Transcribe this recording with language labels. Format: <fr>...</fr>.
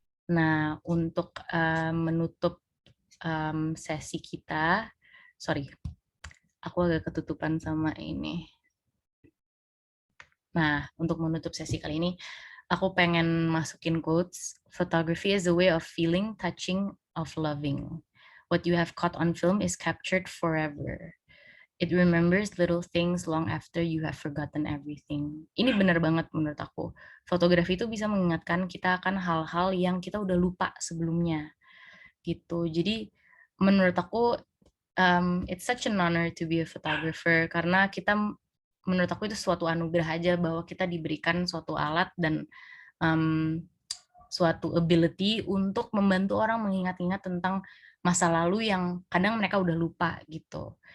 <id>Nah, untuk menutup sesi kita, sorry, aku agak ketutupan sama ini. Nah, untuk menutup sesi kali ini, aku pengen masukin quotes.</id> <en>Photography is a way of feeling, touching, of loving. What you have caught on film is captured forever. It remembers little things long after you have forgotten everything.</en> <id>Ini benar banget menurut aku. Fotografi itu bisa mengingatkan kita akan hal-hal yang kita udah lupa sebelumnya. Gitu. Jadi menurut aku</id> <en>it's such an honor to be a photographer</en> <id>karena kita, menurut aku itu suatu anugerah aja bahwa kita diberikan suatu alat dan suatu ability untuk membantu orang mengingat-ingat tentang masa lalu yang kadang mereka udah lupa gitu.</id>